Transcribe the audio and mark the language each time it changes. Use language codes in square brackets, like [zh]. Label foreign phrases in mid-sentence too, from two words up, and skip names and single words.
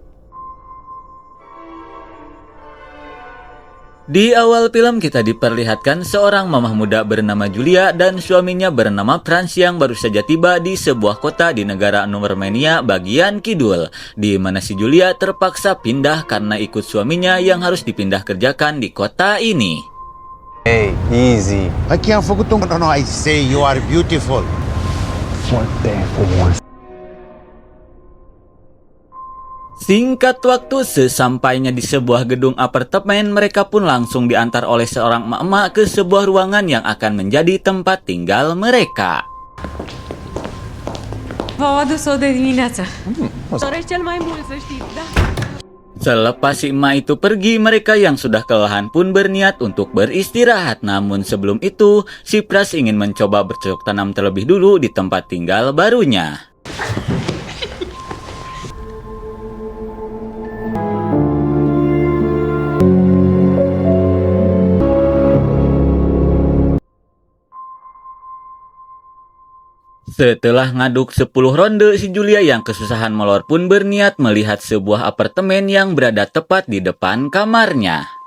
[id] Di awal film kita diperlihatkan seorang mamah muda bernama Julia dan suaminya bernama Franz yang baru saja tiba di sebuah kota di negara Numermenia bagian kidul, di mana si Julia terpaksa pindah karena ikut suaminya yang harus dipindah kerjakan di kota ini. [en] Hey, easy. Aqui é fogo tum. No, I say you are beautiful. What the hell? [id] Singkat waktu, sesampainya di sebuah gedung apartemen, mereka pun langsung diantar oleh seorang emak-emak ke sebuah ruangan yang akan menjadi tempat tinggal mereka. [ro] V-au adus-o de dimineață. Doresc cel mai mult, să știți, da? [id] Selepas si emak itu pergi, mereka yang sudah kelelahan pun berniat untuk beristirahat. Namun sebelum itu, si Pras ingin mencoba bercocok tanam terlebih dulu di tempat tinggal barunya. Setelah ngaduk 10 ronde, si Julia yang kesusahan molor pun berniat melihat sebuah apartemen yang berada tepat di depan kamarnya.